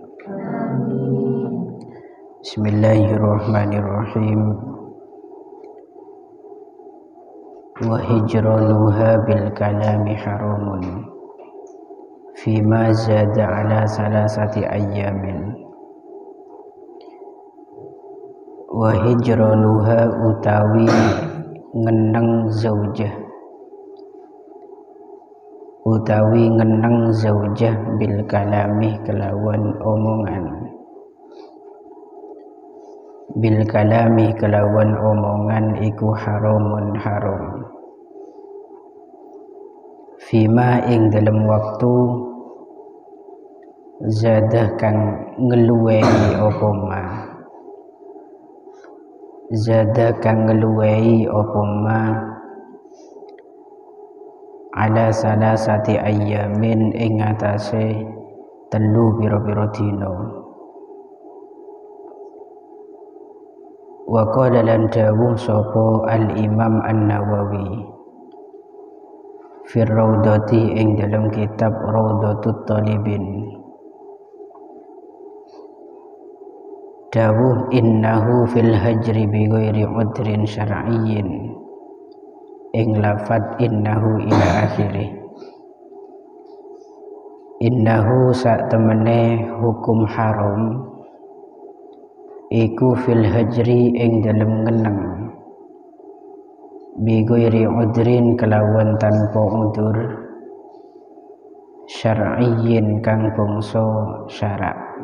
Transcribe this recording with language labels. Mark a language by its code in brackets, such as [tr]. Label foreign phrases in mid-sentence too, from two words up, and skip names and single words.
[ar] بسم الله الرحمن الرحيم. وهجرانها بالكلام حرام فيما زاد على ثلاثة أيام. وهجرانها [jv] utawi ngeneng zaujah, utawi ngeneng zaujah [ar] بالكلام [jv] kelawan omongan, [ar] بالكلام [jv] kelawan omongan iku haramun haram. Fima ing dalam waktu zadah kang ngeluwehi apa ma, zada kang ngeluwehi apa ma [ar] على ثلاثة أيام [jv] ing atase telu pira-pira dina. [ar] وقال [jv] lan dawuh sapa al-Imam An-Nawawi [ar] في روضة [jv] ing dalam kitab Raudhatut Talibin, dawuh [ar] إنه في الهجر بغير عذر شرعي, [jv] ing lafad [ar] إنه إلى آخره. [jv] Innahu sak temene hukum haram iku [ar] في الهجر [jv] ing dalem ngeneng, [ar] بغير عذر [jv] kelawan tanpa udur, syar'iyyin kang bangsa syarak.